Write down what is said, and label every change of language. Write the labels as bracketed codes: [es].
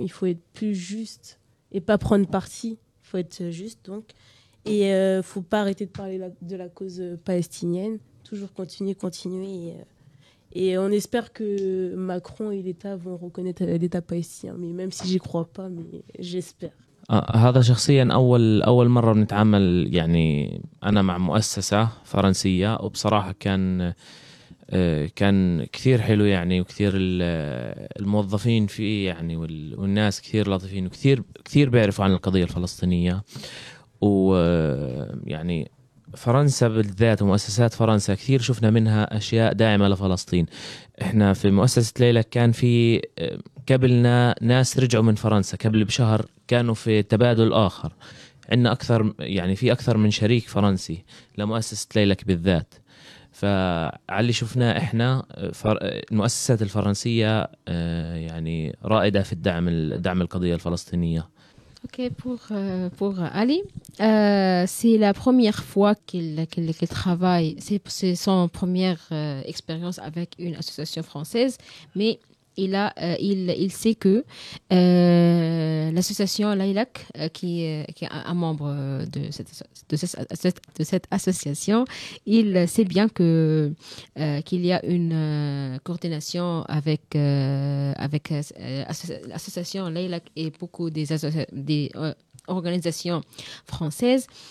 [fr] Il faut être plus juste et pas prendre parti, il faut être juste donc, et il faut pas arrêter de parler de la cause palestinienne, toujours continuer. Et on espère que Macron et l'État vont reconnaître l'État palestinien, mais même si j'y crois pas, mais j'espère. [ar] هذا شخصيا اول مره بنتعامل يعني انا مع مؤسسه فرنسيه وبصراحه كان كثير حلو يعني وكثير الموظفين فيه يعني والناس كثير لطيفين وكثير كثير بيعرفوا عن القضيه الفلسطينيه ويعني فرنسا بالذات ومؤسسات فرنسا كثير شفنا منها أشياء داعمة لفلسطين. إحنا في مؤسسة ليلك كان في قبلنا ناس رجعوا من فرنسا قبل بشهر كانوا في تبادل آخر. عندنا أكثر يعني في أكثر من شريك فرنسي لمؤسسة ليلك بالذات. فعلي شفنا إحنا المؤسسات الفرنسية يعني رائدة في الدعم القضية الفلسطينية. [fr] Ok, pour Ali, c'est la première fois qu'il travaille, c'est son première expérience avec une association française, mais il sait que l'association Lilac, qui est un membre de cette association, il sait bien qu'il y a une coordination avec l'association Lilac et beaucoup des organisations françaises.